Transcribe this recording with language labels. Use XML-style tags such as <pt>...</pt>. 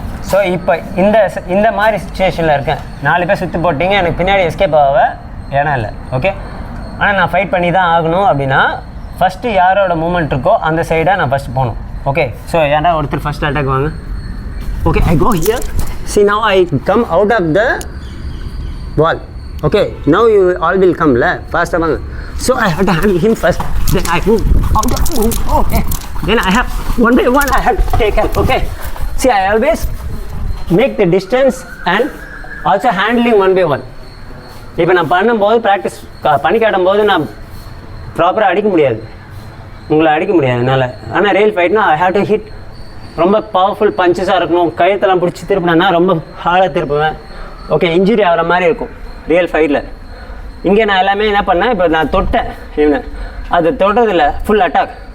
<ta>So இப்போ இந்த மாதிரி சுச்சுவேஷனில் இருக்கேன், 4 பேர் சுற்றி போட்டிங்க, எனக்கு பின்னாடி எஸ்கேப் ஆக இடம் இல்லை. ஓகே, ஆனால் நான் ஃபைட் பண்ணி தான் ஆகணும் அப்படின்னா ஃபஸ்ட்டு யாரோட மூமெண்ட் இருக்கோ அந்த சைடாக நான் ஃபஸ்ட்டு போகணும். ஓகே, ஸோ யாரா ஒருத்தர் ஃபஸ்ட் அட்டாக் வாங்க.</ta> <en>Okay, I go here. See now I come out of the wall. Okay, now you all will come la faster</en> <ta>vaanga.</ta> <en>So I have to handle him first, then I move out of move. Okay, then I have one by one I have to take help. Okay, see I always make the distance and also handling one by one.</en> <ta>இப்போ நான் பண்ணும்போது practice பண்ணி காட்டும்போது நான் ப்ராப்பராக அடிக்க முடியாது, உங்களை அடிக்க முடியாது என்னால். ஆனால் real ஃபைட்னா</ta> <en>I have to hit,</en> <ta>ரொம்ப பவர்ஃபுல் பஞ்சஸாக இருக்கணும், கழுத்தெல்லாம் பிடிச்சி திருப்பினா ரொம்ப ஹார்டாக திருப்புவேன். ஓகே, இன்ஜுரி ஆகிற மாதிரி இருக்கும் ரியல் ஃபைட்டில். இங்கே நான் எல்லாமே என்ன பண்ணேன், இப்போ நான் தொட்டேன் இவனை, அது தொடுறதில்ல, ஃபுல் அட்டாக்.</ta>